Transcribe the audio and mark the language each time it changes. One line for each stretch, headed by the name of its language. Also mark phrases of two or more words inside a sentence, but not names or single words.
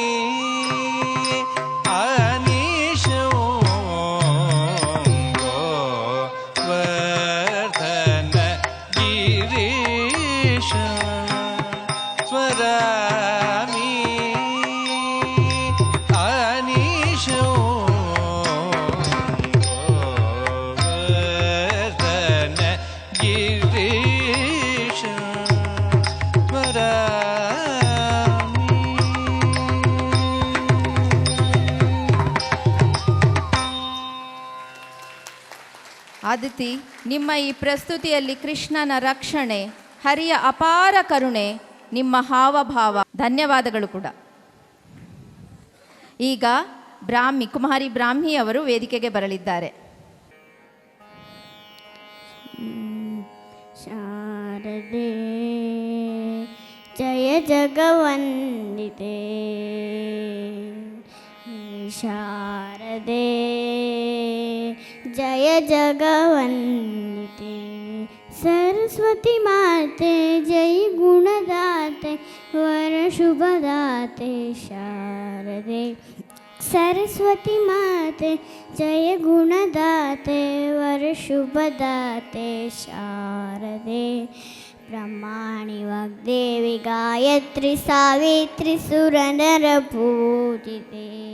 Sanskrit: अनीशं गोवर्धन गिरीशं स्मरामि अनीशं गोवर्धन गिरीशं
Kannada: ಆದಿತಿ, ನಿಮ್ಮ ಈ ಪ್ರಸ್ತುತಿಯಲ್ಲಿ ಕೃಷ್ಣನ ರಕ್ಷಣೆ, ಹರಿಯ ಅಪಾರ ಕರುಣೆ, ನಿಮ್ಮ ಹಾವಭಾವ, ಧನ್ಯವಾದಗಳು ಕೂಡ. ಈಗ ಕುಮಾರಿ ಬ್ರಾಹ್ಮಿ ಅವರು ವೇದಿಕೆಗೆ ಬರಲಿದ್ದಾರೆ.
Sanskrit: ಶಾರದಾಂಬೆ ಶಾರದೆ ಜಯ ಜಗವಂದಿತೆ ಶಾರದೆ ಜಯ ಜಗವಂದಿತೆ सरस्वती माते जय गुणदाते वर शुभदाते शारदे सरस्वती माते जय गुणदाते वर शुभदाते शारदे ब्रह्माणि वाग्देवी गायत्री सावित्री सुरनर पूजिते